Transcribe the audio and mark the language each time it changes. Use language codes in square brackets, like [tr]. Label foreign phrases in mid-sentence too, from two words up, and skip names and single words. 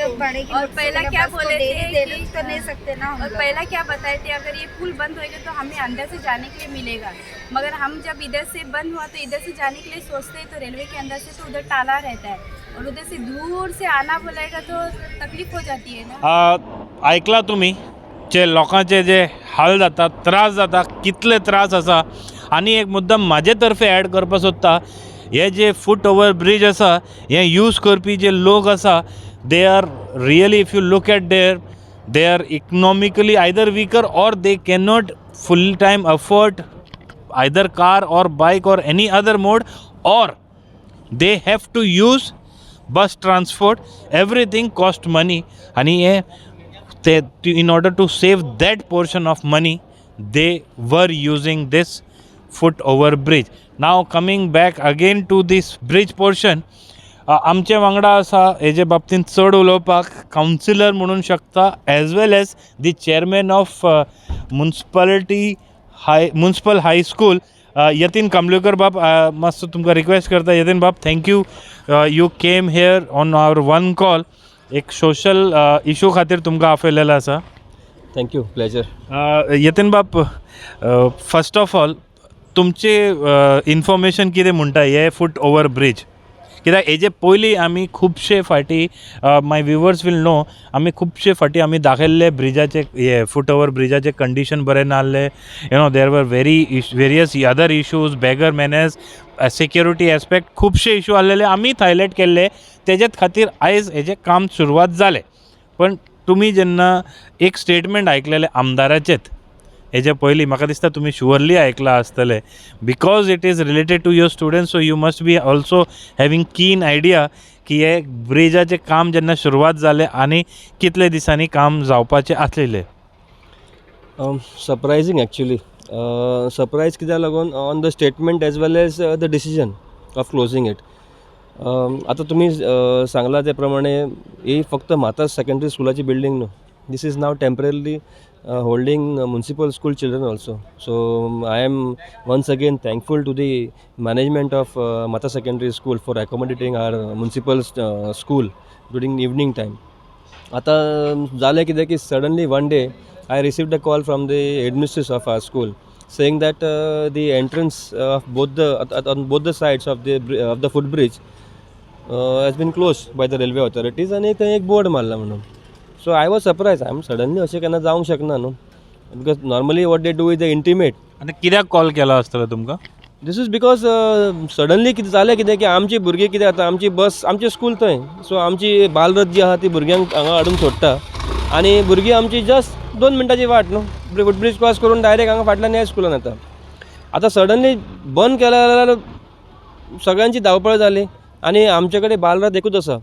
[hi] और पहला क्या बोले थे तो नहीं सकते ना. और पहला क्या बताए थे, अगर ये पुल बंद होएगा तो हमें अंदर से जाने के लिए मिलेगा, मगर हम जब इधर से बंद हुआ तो इधर से जाने के लिए सोचते हैं, तो रेलवे के अंदर से तो उधर ताला रहता है, और उधर से दूर से आना बोलेगा तो तकलीफ हो जाती है ना. [kok] ऐकला तुम्ही जे लोकांचे जे हाल जाता, त्रास जाता, कितले त्रास आसा. आनी एक मुद्दम म्हाजे तर्फे ॲड करपा सोदता. हे जे फूट ओवर ब्रिज आसा, हे यूज करपी जे लोक आसा, [en] they are really, if you look at they are economically either weaker, or they cannot full time afford either car or bike or any other mode, and they have to use bus transport. everything cost money, [kok] आणि हे [en] in order to save that portion of money, they were using this foot over bridge. Now coming back again to this bridge portion, [kok] आमचे वांगडा आसा हेजे बाबतींत चड उलोवपाक कावन्सिलर म्हणून शकता, [en] as well as the chairman of municipal high school, [kok] यतीन कामलेकर बाब. मातसो तुमकां रिक्वेस्ट करता, यतीन बाब, थँक्यू, [en] you came here on our one call. [kok] एक [en] social issue [kok] खातीर तुमकां आपयलेलो आसा. [en] thank you, pleasure. [kok] यतीन बाब, [en] first of all [kok] तुमचे इन्फॉर्मेशन कितें म्हणटा हे [en] foot over bridge, [kok] कित्याक हेजे पयलीं आमी खुबशे फाटी [en] my viewers will know, [kok] आमी खुबशे फाटी आमी दाखयल्ले ब्रिजाचे हे फूट ओवर ब्रिजाचे कंडिशन बरें नासले. [en] there were various other issues, beggar manners, security aspect [kok] खुबशे इश्यू आसलेले आमी हायलायट केल्ले. तेजेच खातीर आयज हेजें काम सुरवात जालें. पण तुमी जेन्ना एक स्टेटमेंट आयकलेले आमदाराचेच हेजे पयलीं, म्हाका दिसता तुमी शुअरली आयकला आसतले, [en] because it is related to your students, so you must be also having keen idea [kok] की हे ब्रिजाचें काम जेन्ना सुरवात जालें आनी कितले दिसांनी काम जावपाचें आसलेलें. [en] surprising actually. सरप्रायज [kok] कित्याक लागून [en] on the statement as well as the decision of closing it. [kok] आतां तुमी सांगला ते प्रमाणे ही फक्त माताज सेकंडरी स्कुलाची बिल्डींग न्हू. [en] this is now temporary holding municipal school children also. So I am once again thankful to the management of Mata Secondary School for accommodating our municipal school during evening time. [kok] आता झालं कितें की [en] suddenly one day I received a call from the headmistress of our school saying that the entrance of on both the sides of the footbridge has been closed by the railway authorities [kok] आणि थंय एक बोर्ड मारला म्हणून. [en] So I was surprised. I'm suddenly [kok] अशें केन्ना जावंक शकना न्हू, [en] because normally what they do is they intimate. [kok] आनी कित्याक कॉल केलो आसतलो तुमकां? [en] This is because suddenly [kok] कितें जालें कितें की आमची भुरगीं कितें जाता, आमची बस, आमचें स्कूल थंय, सो आमची बालरथ जी आहा ती भुरग्यांक हांगा हाडून सोडटा आनी भुरगीं आमची जस्ट 2 मिनटाची वाट न्हू, फुटब्रीज क्रॉस करून डायरेक्ट हांगा फाटल्यान ह्या स्कुलान येता. आतां सडनली बंद केलें जाल्यार सगळ्यांची धांवपळ जाली आनी आमचे कडेन बालरथ एकूच आसा.